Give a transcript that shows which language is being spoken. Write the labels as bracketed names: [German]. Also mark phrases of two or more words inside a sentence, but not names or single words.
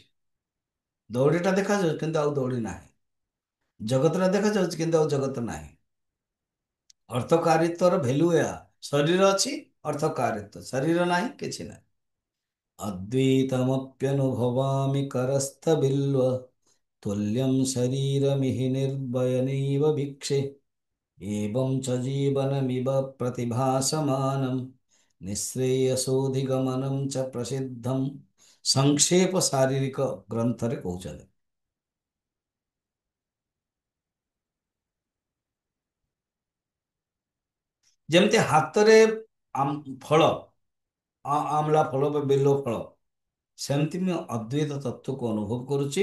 [Odia] ଦଉଡ଼ିଟା ଦେଖାଯାଉଛି କିନ୍ତୁ ଆଉ ଦଉଡ଼ି ନାହିଁ। ଜଗତଟା ଦେଖାଯାଉଛି କିନ୍ତୁ ଆଉ ଜଗତ ନାହିଁ। ଅର୍ଥକାରିତ୍ୱର ଭ୍ୟାଲୁ ଏହା। ଶରୀର ଅଛି, ଅର୍ଥକାରିତ୍ୱ। ଶରୀର ନାହିଁ, କିଛି ନାହିଁ। [Sanskrit] ଅଦ୍ୱୈତମପ୍ୟନୁଭବାମି କରସ୍ଥ ତୁଲ୍ୟಂ ଶରୀରମିହି ନିର୍ଭୟନୈବ ଭୀକ୍ଷେ एवं च जीवनमिव प्रतिभासमानं निःश्रेयसोऽधिगमनं च प्रसिद्धं [Odia] ସଂକ୍ଷେପ ଶାରୀରିକ ଗ୍ରନ୍ଥରେ କହୁଛନ୍ତି। ଯେମିତି ହାତରେ ଫଳ, ଆମ୍ଲା ଫଳ ବା ବେଲ ଫଳ, ସେମିତି ମୁଁ ଅଦ୍ୱୈତ ତତ୍ଵକୁ ଅନୁଭବ କରୁଛି।